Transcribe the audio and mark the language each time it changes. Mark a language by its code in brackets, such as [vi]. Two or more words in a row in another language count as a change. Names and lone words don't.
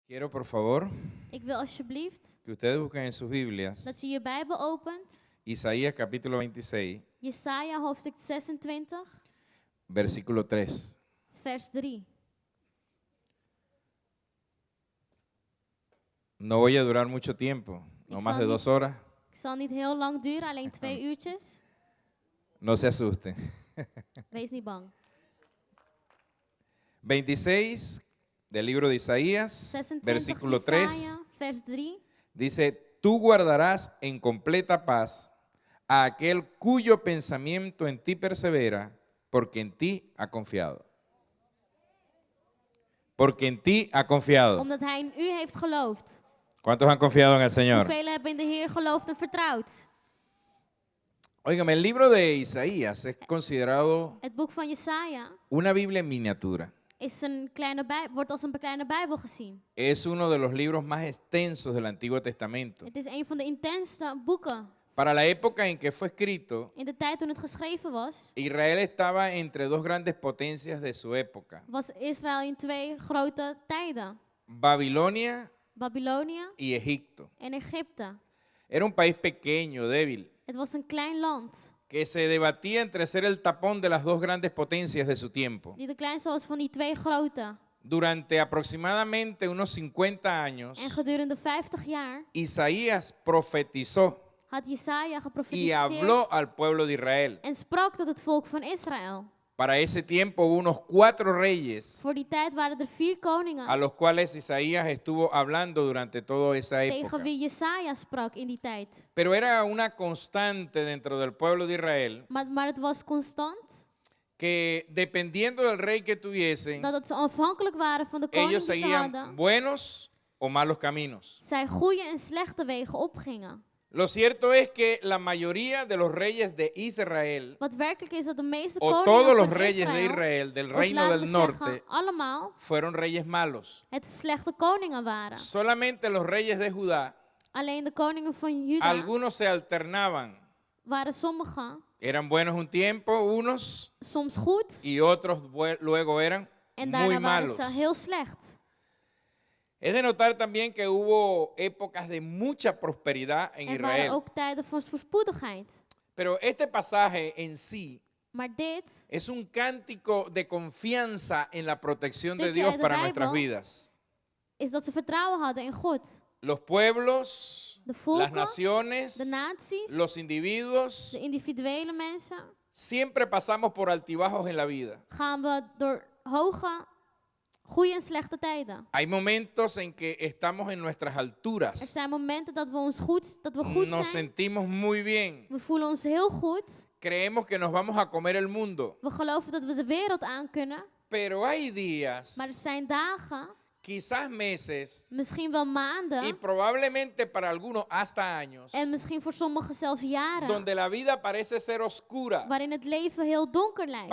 [es] Quiero, por favor, [nl] Ik wil alsjeblieft [es] que ustedes busquen en sus Biblias [nl] dat je je Bijbel opent. [es] Isaías capítulo 26, [nl] Jesaja hoofdstuk 26, [es] versículo 3. [nl] vers 3. [es] No voy a durar mucho tiempo, no [nl] Ik [es] más [nl] zal [es] de [nl] niet- [es] 2 horas. [nl] Ik zal niet heel lang duren, alleen 2 uurtjes. [es] No se asusten. [nl] Wees niet bang. [es] 26 del libro de Isaías, 26 versículo 3, [nl] Jesaja, vers 3. [es] dice, tú guardarás en completa paz a aquel cuyo pensamiento en ti persevera, porque en ti ha confiado. Porque en ti ha confiado. [nl] Omdat hij in u heeft geloofd. [es] ¿Cuántos han confiado en el Señor? [nl] Hoeveel hebben in de Heer geloofd en vertrouwd? [es] Óigame, el libro de Isaías es considerado [nl] Het boek van Jesaja [es] una Biblia en miniatura. [nl] wordt als een kleine Bijbel gezien. [es] Es uno de los libros más extensos del Antiguo Testamento. [nl] Het is een van de intensste boeken. [es] Para la época en que fue escrito, [nl] In de tijd toen het geschreven was, [es] Israel estaba entre dos grandes potencias de su época, [nl] was Israël in 2 grote tijden. [es] Babilonia [nl] Babylonië [es] y Egipto. [nl] en Egypte. [es] Era un país pequeño, débil, [nl] Het was een klein land. [es] que se debatía entre ser el tapón de las dos grandes potencias de su tiempo. [nl] Die de kleinste was van die 2 grote. [es] Durante aproximadamente unos 50 años, [nl] En gedurende 50 jaar [es] Isaías profetizó [nl] had Jesaja [es] y [nl] geprofeteerd [es] habló al pueblo de Israel. [nl] en sprak tot het volk van Israël. [es] Para ese tiempo hubo unos 4 reyes [nl] Voor die tijd waren er 4 koningen [es] a los cuales Isaías estuvo hablando durante toda esa [nl] tegen [es] época. [nl] wie Jesaja sprak in die tijd. [es] Pero era una constante dentro del pueblo de Israel [nl] Maar het was constant [es] que dependiendo del rey que tuviesen, [nl] dat ze afhankelijk waren van de koning [es] ellos [nl] die ze [es] seguían [nl] hadden. [es] buenos o malos caminos. [nl] Zij goede en slechte wegen opgingen. [es] Lo cierto es que la mayoría de los reyes de Israel, [nl] Wat werkelijk is dat de meeste [es] o [nl] koningen [es] todos los [nl] van [es] reyes de [nl] Israël, [es] Israel, del [nl] of [es] reino [nl] laten [es] del [nl] we [es] norte, [nl] zeggen, allemaal [es] fueron reyes malos. [nl] het slechte koningen waren. [es] Solamente los reyes de Judá, [nl] Alleen de koningen van Juda [es] algunos se alternaban. [nl] waren sommige [es] Eran buenos un tiempo, unos, [nl] soms goed [es] y otros luego eran [nl] en [es] muy [nl] daarna waren [es] malos. [nl] ze heel slecht. [es] Es de notar también que hubo épocas de mucha prosperidad en [nl] Er waren [es] Israel. [nl] ook tijden van voorspoedigheid. [es] Pero este pasaje en sí [nl] Maar dit [es] es un cántico de confianza en la protección de [nl] Stukje [es] Dios [nl] uit de [es] para [nl] Bijbel. [es] nuestras vidas. [nl] is dat ze vertrouwen hadden in God. [es] Los pueblos, [nl] De [es] las [nl] volken, [es] naciones, [nl] de naties, [es] los individuos, [nl] de individuele mensen, [es] siempre pasamos por altibajos en la vida. [nl] gaan we door hoge, goede en slechte tijden. [es] Hay momentos en que estamos en nuestras [nl] Er [es] alturas. [nl] zijn momenten dat we goed [es] Nos [nl] zijn. [es] sentimos muy bien. [nl] We voelen ons heel goed. [es] Creemos que nos vamos a comer el mundo. [nl] We geloven dat we de wereld aan kunnen. [es] Pero hay días, [nl] Maar er zijn dagen, [es] quizás meses, [nl] misschien wel [es] y [nl] maanden [es] probablemente para algunos hasta años, [nl] en misschien voor sommigen zelfs jaren, [es] donde la vida parece ser oscura, [nl] waarin het leven heel donker lijkt